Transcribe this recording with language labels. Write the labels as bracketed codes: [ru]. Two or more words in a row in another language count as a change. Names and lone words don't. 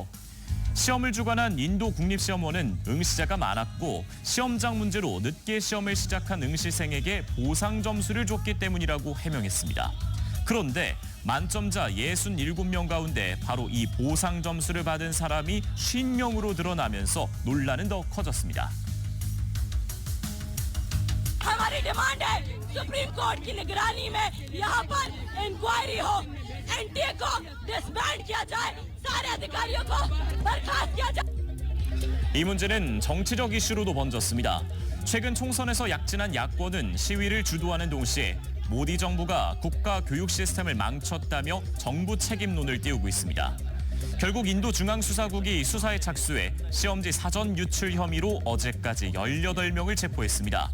[ko] 시험을 주관한 인도 국립시험원은 응시자가 많았고 시험장 문제로 늦게 시험을 시작한 응시생에게 보상 점수를 줬기 때문이라고 해명했습니다. 그런데 만점자 67명 가운데 바로 이 보상 점수를 받은 사람이 50명으로 드러나면서 논란은 더 커졌습니다. [hi] हमारी डिमांड है सुप्रीम कोर्ट की निगरानी में यहाँ पर इंक्वायरी हो एनटीए को डिसबैंड किया जाए सारे अधिकारियों को बर्खास्त किया जाए. [ko] 이 문제는 정치적 이슈로도 번졌습니다. 최근 총선에서 약진한 야권은 시위를 주도하는 동시에 모디 정부가 국가 교육 시스템을 망쳤다며 정부 책임론을 띄우고 있습니다. 결국 인도 중앙수사국이 수사에 착수해 시험지 사전 유출 혐의로 어제까지 18명을 체포했습니다.